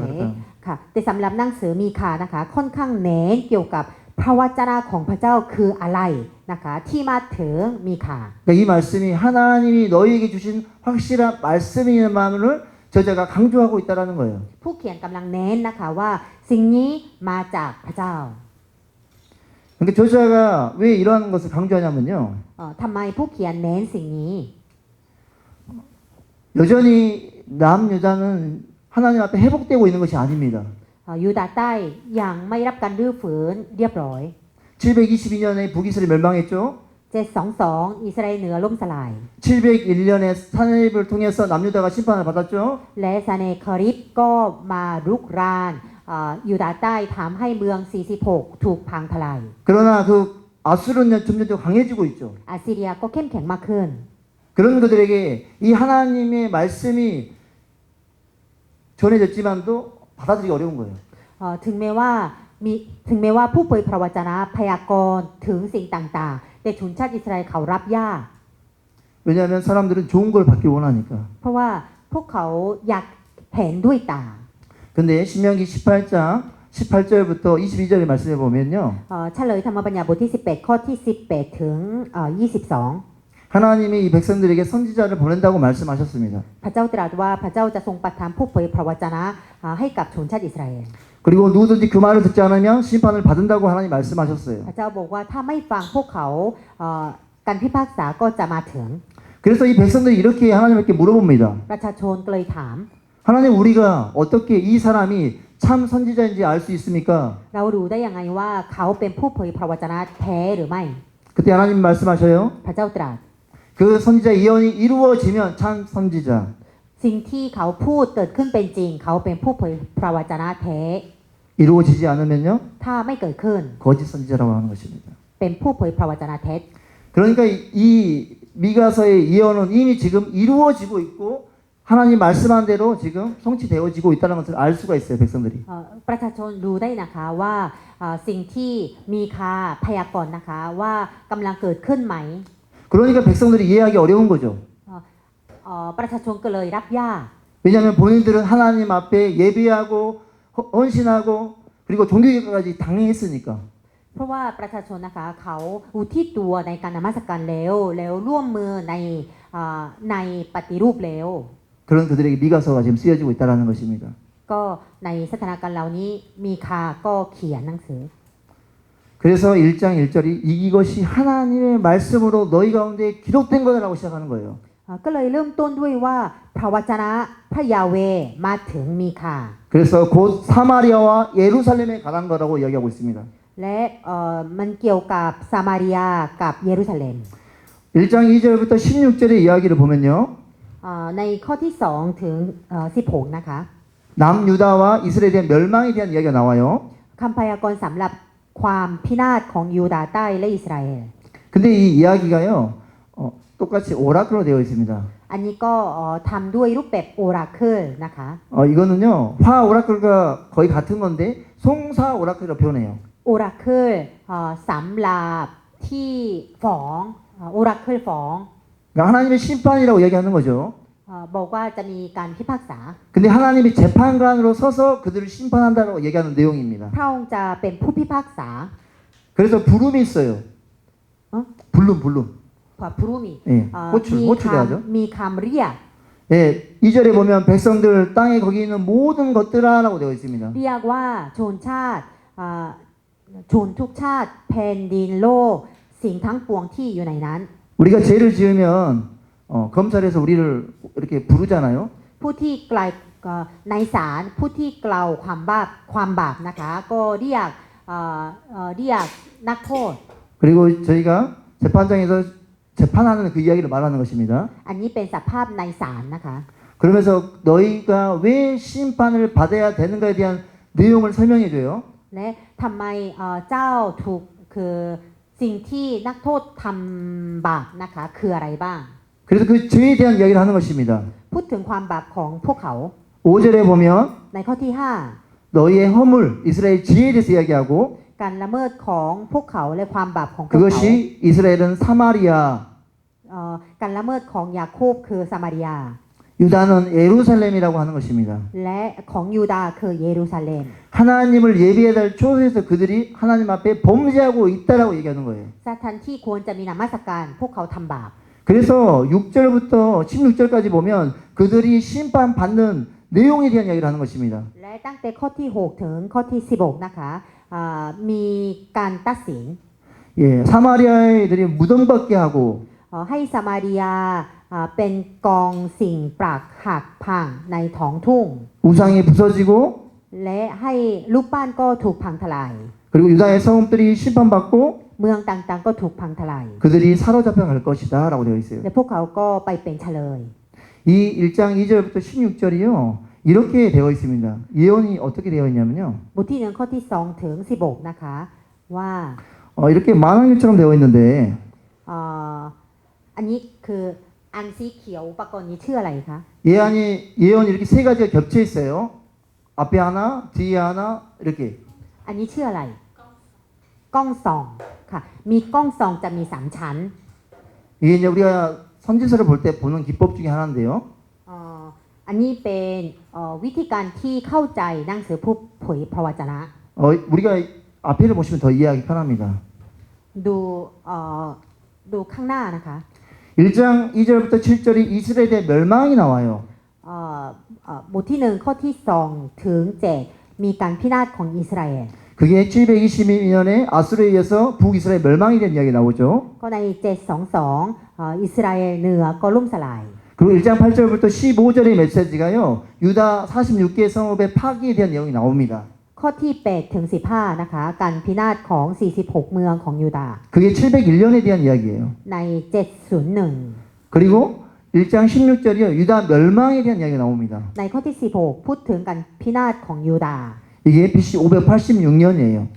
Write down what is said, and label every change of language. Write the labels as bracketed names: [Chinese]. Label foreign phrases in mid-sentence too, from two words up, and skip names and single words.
[Thai] โอเค [Korean] 그렇다. [Thai] ค่ะแต่สำหรับหนังสือมีคานะคะค่อนข้างเน้นเกี่ยวกับพระวจนะของพระเจ้าคืออะไรนะคะที่มาถึงมีคา [Korean] 그러니까 이 말씀이 하나님이 너희에게 주신 확실한 말씀이만을 저자가 강조하고 있다는 거예요. [Thai] ผู้เขียนกำลังเน้นนะคะว่าสิ่งนี้มาจากพระเจ้า [Korean] 그러니까 저자가 왜 이러한 것을 강조하냐면요. [Thai] ทำไมผู้เขียนเน้นสิ่งนี้ [Korean] 여전히 남유다는 하나님 앞에 회복되고 있는 것이 아닙니다. [Thai] ยูดาห์ใต้ยังไม่รับการรื้อฟื้นเรียบร้อย [Korean] 722년에 북이스라엘 멸망했죠. [Thai] 722 อิสราเอลเหนือล่มสลาย [Korean] 701년에 사내립을 통해서 남유다가 심판을 받았죠. [Thai] และซาเนคาริบก็มารุกรานยูดาห์ใต้ทำให้เมือง46ถูกพังทลาย [Korean] 그러나 그 아수르는 점점 더 강해지고 있죠. [Thai] อาซีเรียก็เข้มแข็งมากขึ้น [Korean] 그런 그들에게 이 하나님의 말씀이 전해졌지만도 받아들이기 어려운 거예요. [Thai] ถึงแม้ว่าผู้เผยพระวจนะพยากรณ์ถึงสิ่งต่างๆแต่ชนชาติอิสราเอลเขารับยาก [Korean] 왜냐하면 사람들은 좋은 걸 받기 원하니까. [Thai] เพราะว่าพวกเขาอยากเห็นด้วยตา [Korean] 근데 신명기 18장 18절부터 22절의 말씀에 보면요. [Thai] เฉลยธรรมบัญญัติบทที่18ข้อที่18ถึง22 [Korean] 하나님이 이 백성들에게 선지자를 보낸다고 말씀하셨습니다. [Thai] พระเจ้าตรัสว่าพระเจ้าจะทรงประทานผู้เผยพระวจนะให้กับชนชาติอิสราเอล [Korean] 그리고 누구든지 그 말을 듣지 않으면 심판을 받는다고 하나님 말씀하셨어요. [Thai] พระเจ้าบอกว่าถ้าไม่ฟังพวกเขาการพิพากษาก็จะมาถึง [Korean] 그래서 이 백성들이 이렇게 하나님께 물어봅니다. [Thai] ประชาชนก็เลยถาม [Korean] 하나님 우리가 어떻게 이 사람이 참 선지자인지 알 수 있습니까? [Thai] เรารู้ได้ยังไงว่าเขาเป็นผู้เผยพระวจนะแท้หรือไม่ [Korean] 그때 하나님 말씀하셔요. [Thai] พระเจ้าตรัส [Korean] 그 선지자 예언이 이루어지면 참 선지자. [Thai] สิ่งที่เขาพูดเกิดขึ้นเป็นจริง เขาเป็นผู้เผยพระวจนะแท้ [Korean] 이루어지지 않으면요 [Thai] ถ้าไม่เกิดขึ้น [Korean] 거짓 선지자라고 하는 것입니다. [Thai] เป็นผู้เผยพระวจนะเท็จ [Korean] 그 그러니까 이 미가서의 예언은 이미 지금 이루어지고 있고 하나님 말씀한 대로 지금 성취되어지고 있다는 것을 알 수가 있어요, 백성들이. [Thai] ประชาชนรู้ได้นะคะว่าสิ่งที่มีคาพยากรณ์นะคะว่ากำลังเกิดขึ้นไหม [Korean] 그러니까 백성들이 이해하기 어려운 거죠. [Thai] ประชาชนก็เลยรับยาก [Korean] 왜냐하면 본인들은 하나님 앞에 예배하고 헌신하고 그리고 종교개혁까지 당했으니까. [Thai] เพราะว่าประชาชนนะคะเขาอุทิศตัวในการนมัสการแล้วร่วมมือในปฏิรูปแล้ว [Korean] 그런 그들에게 미가서가 지금 쓰여지고 있다는 것입니다. [Thai] ก็ในสถานการณ์เหล่านี้มีคาก็เขียนหนังสือ [Korean] 그래서 1장 1절이 이것이 하나님의 말씀으로 너희 가운데 기록된 거다라고 시작하는 거예요. [Thai] ก็เลยเริ่มต้นด้วยว่าพระวจนะพระยาเวมาถึงมีคา [Korean] 그래서 곧 사마리아와 예루살렘에 가는 거라고 이야기하고 있습니다. [Thai] และมันเกี่ยวกับซามารียากับเยรูซาเล็ม [Korean] 1장 2절부터 16절의 이야기를 보면요. [Thai] ในข้อที่2ถึง16นะคะ [Korean] 남유다와 이스라엘에 대한 멸망에 대한 이야기가 나와요. [Thai] คำพยากรณ์สำหรับความพินาศของยูดาห์ใต้และอิสราเอล [Korean] 근데 이 이야기가요. 똑같이 오라클로 되어 있습니다. [Thai] อันนี้ก็ทำด้วยรูปแบบโอราเคิลนะคะ [Korean] 이거는요. 화 오라클과 거의 같은 건데 송사 오라클이라고 표현해요. [Thai] โอราเคิลสำหรับที่ฟ้องโอราเคิลฟ้อง [Korean] 그러니까 하나님의 심판이라고 이야기하는 거죠. [Thai] บอกว่าจะมีการพิพากษา [Korean] 근데 하나님이 재판관으로 서서 그들을 심판한다고 얘기하는 내용입니다. [Thai] พระองค์จะเป็นผู้พิพากษา [Korean] 그래서 부름이 있어요. 불름. [Thai] พระผู้มี [Korean] 예, 호출이 하죠. [Thai] มีคำเรียก [Korean] 예, 2절에 보면 백성들 땅에 거기 있는 모든 것들아라고 되어 있습니다. [Thai] เรียกว่าชนชาติชนทุกชาติแผ่นดินโลกสิ่งทั้งปวงที่อยู่ในนั้น [Korean] 우리가 죄를 지으면 검찰에서 우리를 이렇게 부르잖아요. [Thai] ผู้ที่กล่าวในศาลผู้ที่กล่าวความบาปนะคะก็เรียกนักโทษ [Korean] 그리고 저희가 재판장에서 재판하는 그 이야기를 말하는 것입니다. [Thai] อันนี้เป็นสภาพในศาลนะคะ [Korean] 그러면서 너희가 왜 심판을 받아야 되는가에 대한 내용을 설명해 줘요. [Thai] และทำไมเจ้าถูกคือสิ่งที่นักโทษทำบาปนะคะคืออะไรบ้าง [Korean] 그래서 그 죄에 대한 이야기를 하는 것입니다. [Thai] พูดถึงความบาปของพวกเขา [Korean] 5절에 보면 [Thai] ในข้อที่ [Korean] 너희의 허물 이스라엘 지혜에 대해서 이야기하고 [Thai] 5 การละเมิดของพวกเขาและความบาปของพวกเขา [Korean] 그것이 이스라엘은 사마리아 [Thai] การละเมิดของยาโคบคือซามารียา [Korean] 유다는 예루살렘이라고 하는 것입니다. [Thai] และของยูดาห์คือเยรูซาเล็ม [Korean] 하나님을 예배해야 될 초소에서 그들이 하나님 앞에 범죄하고 있다라고 얘기하는 거예요. [Thai] สถานที่ควรจะมีนมัสการพวกเขาทำบาป [Korean] 그래서 6절부터 16절까지 보면 그들이 심판받는 내용에 대한 이야기를 하는 것입니다. [Thai] และตั้งแต่ข้อที่ 6 ถึงข้อที่ 16 นะคะมีการตัดสิน [Korean] 예, 사마리아애들이 무덤 받게 하고 [Thai] ให้ซามารียาเป็นกองสิ่งปรักหักพังในท้องทุ่ง [Korean] 우상이 부서지고 [Thai] และให้รูปปั้นก็ถูกพังทลาย [Korean] 그리고 유다의 성읍들이 심판받고 [Thai] เมืองต่างๆก็ถูกพังทลาย [Korean] 그들이 사로잡혀 갈 것이다 라고 되어 있어요. [Thai] และพวกเขาก็ไปเป็นเฉลย [Korean] 이 1장 2절부터 16절이요. 이렇게 되어 있습니다. 예언이 어떻게 되어 있냐면요. [Thai] บทที่ 1 ข้อที่ 2 ถึง 16 นะคะว่า [Korean] 이렇게 만왕일처럼 되어 있는데 [Thai] อันนี้คืออันสีเขียวอุปกรณ์นี้ชื่ออะไรคะ [Korean] 예언이 이렇게 세 가지가 겹쳐 있어요. 앞에 하나, 뒤에 하나 이렇게. [Thai] อันนี้ชื่ออะไรกล้องส่องค่ะมีกล้องส่องจะมี3ชั้น [Korean] 이게 이제 우리가 선지서를 볼 때 보는 기법 중에 하나인데요. [Thai] อันนี้เป็นวิธีการที่เข้าใจหนังสือผู้เผยพระวจนะ [Korean] 우리가 앞에를 보시면 더 이해하기 편합니다. [Thai] ดูข้างหน้านะคะ [Korean] 1장 2절부터 7절이 이스라엘의 멸망이 나와요. [Thai] บทที่ 1 ข้อที่ 2 ถึง 7 มีการพินาศของอิสราเอล [Korean] 그게 722년에 아수르에 의해서 북이스라엘 멸망이 된 이야기 나오죠. [Thai] ก็ใน 722 อิสราเอลเหนือก็ล่มสลาย [Korean] 그리고 1장 8절부터 15절의 메시지가요. 유다 46개 성읍의 파기에 대한 내용이 나옵니다. [Thai] ข้อที่ 8 ถึง 15 นะคะ การพินาศของ 46 เมืองของยูดาห์ [Korean] 그게 701년에 대한 이야기예요. [Thai] ใน 701 [Korean] 그리고 1장 16절이요. 유다 멸망에 대한 이야기가 나옵니다. [Thai] ในข้อที่ 16 พูดถึงการพินาศของยูดาห์ [Korean] 이게 BC 586년이에요.